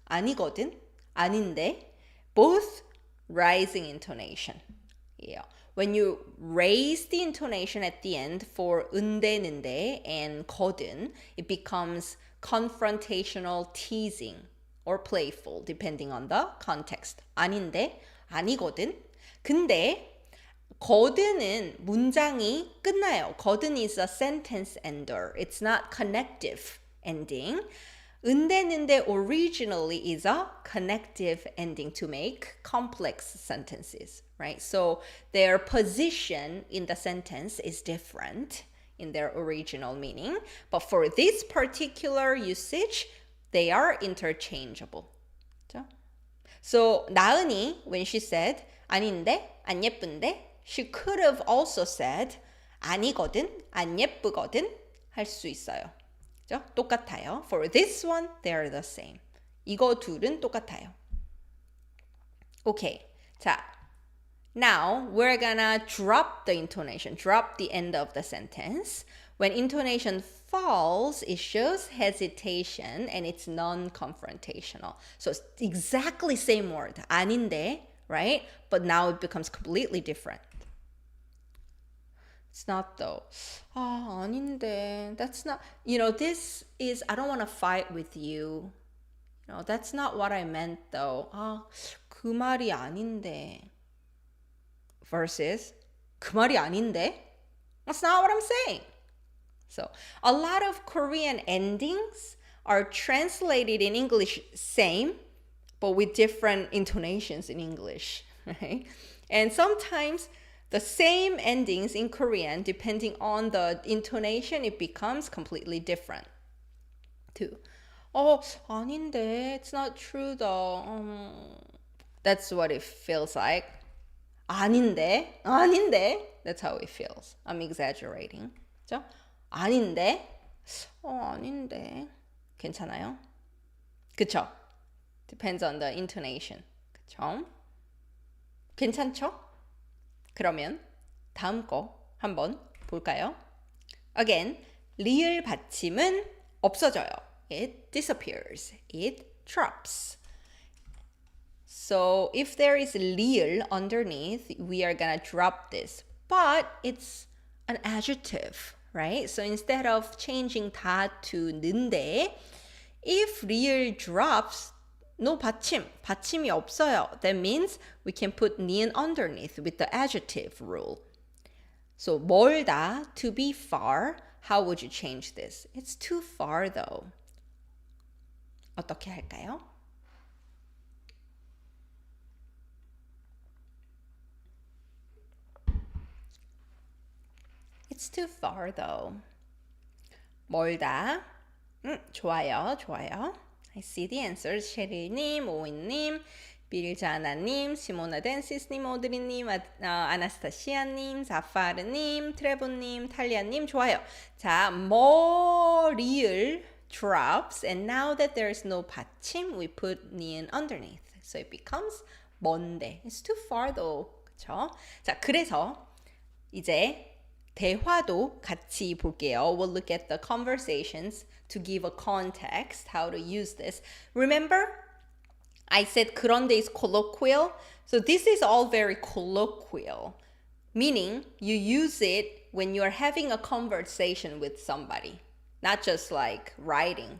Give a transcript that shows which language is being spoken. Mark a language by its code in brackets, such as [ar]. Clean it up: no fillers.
[en] 아니거든, 아닌데, both rising intonation. Yeah. When you raise the intonation at the end for 은대는데 and 거든, it becomes confrontational teasing or playful depending on the context. [ko] 아닌데, 아니거든. 근데 거든은 문장이 끝나요. [en] 거든 is a sentence ender. It's not connective ending. 은대는데 originally is a connective ending to make complex sentences, right? So their position in the sentence is different in their original meaning. But for this particular usage, they are interchangeable. [ko] So 나은이, [en] when she said [ko] 아닌데, 안 예쁜데, [en] she could have also said [ko] 아니거든, 안 예쁘거든 할 수 있어요. 똑같아요. [en] For this one, they're the same. [ko] 이거 둘은 똑같아요. Okay. [en] 자, now we're gonna drop the intonation, drop the end of the sentence. When intonation falls, it shows hesitation and it's non-confrontational. So it's exactly same word, 아닌데, right? But now it becomes completely different. It's not though. [ko] 아닌데. [en] That's not, this is, I don't want to fight with you. That's not what I meant though. [ko] 그 말이 아닌데. Versus, 그 말이 아닌데. [en] That's not what I'm saying. So, a lot of Korean endings are translated in English same, but with different intonations in English, right? And sometimes the same endings in Korean, depending on the intonation, it becomes completely different. Too. [ko] 아닌데. [en] It's not true though. That's what it feels like. 아닌데. That's how it feels. I'm exaggerating. [ko] 그죠? 아닌데. 아닌데. 괜찮아요? 그쵸? [en] Depends on the intonation. [ko] 그쵸? 괜찮죠? 그러면 다음 거 한번 볼까요? Again, 리을 받침은 없어져요. [en] It disappears. It drops. So if there is 리을 underneath, we are gonna drop this. But it's an adjective, right? So instead of changing 다 to 는데, if 리을 drops, no [ko] 받침이 없어요. [en] That means we can put 니은 underneath with the adjective rule. So 멀다, to be far, how would you change this? It's too far though. [ko] 어떻게 할까요? [en] It's too far though. [ko] 멀다. 좋아요. [en] I see the answers. [ko] 셰릴님, 오인님, 빌자나님, 시모나 댄시스님, 오드리님, 아나스타시아님, 자파르님, 트레보님, 탈리아님, 좋아요. [en] 자, 리을 drops, and now that there is no 받침, we put 니은 underneath. So it becomes 먼데. It's too far though. [ko] 그쵸? 자, 그래서 이제 대화도 같이 볼게요. [en] We'll look at the conversations to give a context, how to use this. Remember, I said 그런데 is colloquial. So this is all very colloquial, meaning you use it when you're having a conversation with somebody, not just like writing.